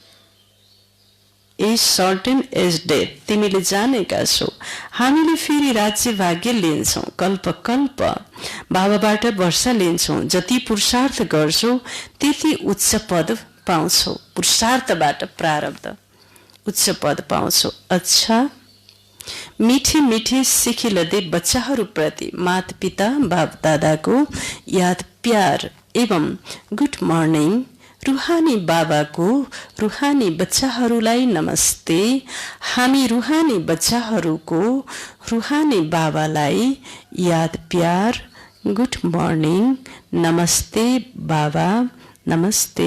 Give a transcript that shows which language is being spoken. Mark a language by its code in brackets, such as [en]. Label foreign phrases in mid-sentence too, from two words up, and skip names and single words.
[en] as certain as death, [ne] तिमीले जानेका छौ। हामीले फेरि राज्य भाग्य लिन्छौँ, कल्प कल्प बाबाबाट वर्षा लिन्छौँ। जति पुरुषार्थ गर्छौ त्यति उच्च पद पाउँछौ। पुरुषार्थबाट प्रारब्ध उच्च पद पाउँछौ। अच्छा, मीठे मीठे सिखिलदे बच्चाहरूप्रति माता पिता बाप दादाको याद प्यार एवं [en] good morning. [ne] रुहानी बाबाको रुहानी बच्चाहरूलाई नमस्ते। हामी रुहानी बच्चाहरूको रुहानी बाबालाई याद प्यार, [en] good morning, [ne] नमस्ते बाबा, नमस्ते।